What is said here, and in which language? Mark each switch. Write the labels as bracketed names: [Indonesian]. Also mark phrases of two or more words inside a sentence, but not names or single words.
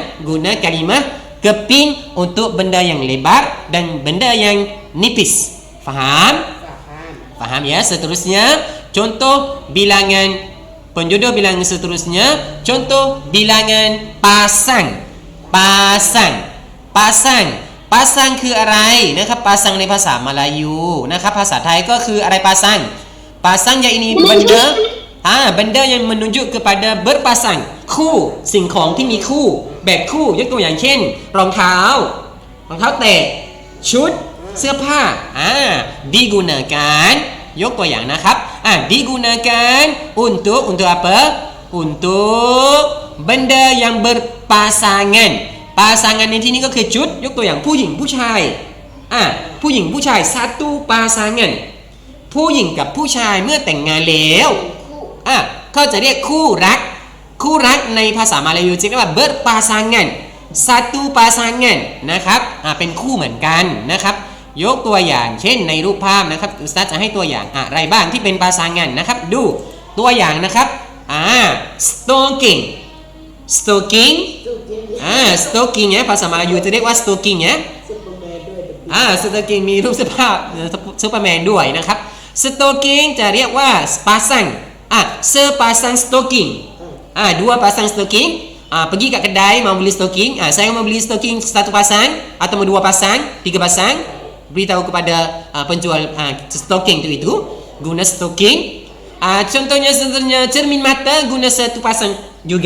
[Malay] Guna kalimah keping untuk benda yang lebar dan benda yang nipis. Faham? Faham ya? Seterusnya contoh bilangan penjodoh bilangan seterusnya, contoh bilangan pasang. [Thai] pasang คืออะไรนะครับ pasang ในภาษามาลายูนะครับภาษาไทยก็คืออะไร [Malay] pasang pasang ya ini benda benda yang menunjuk kepada berpasang [Thai] คู่สิ่งของที่มีคู่ แบบคู่ยกตัวอย่างเช่นรองเท้แตะชุดเสื้อผ้าdigunakan ยกตัวอย่างนะครับ [Malay] digunakan untuk apa untuk benda yang berpasangan pasangan [Thai] ในที่นี้ก็คือชุดยกตัวอย่างผู้หญิงผู้ชายผู้หญิงผู้ชาย [Malay] satu pasangan [Thai] ผู้หญิงกับผู้ชายเมื่อแต่งงานแล้วเขาจะเรียกคู่รักในภาษามาลายูจะเรียกว่า [Malay] berpasangan satu pasangan [Thai] นะครับเป็นคู่เหมือนกันนะครับยกตัวอย่างเช่นในรูปภาพนะครับอุสตาดจะให้ตัวอย่างอะไรบ้างที่เป็น pasangan นะครับดูตัวอย่างนะครับstocking [Malay] stocking ya [Thai] ภาษามาลายูจะเรียกว่า [Malay] stocking ya stocking [Thai] มีรูปเสื้อผ้าซูเปอร์แมนด้วย [Malay] นะครับ stocking จะเรียกว่า pasang sepasang stocking dua pasang stocking pergi kat kedai mau beli stocking saya mau beli stocking satu pasang atau mau dua pasang tiga pasang beritahu kepada penjual stocking itu guna stocking contohnya cermin mata guna satu pasang juga.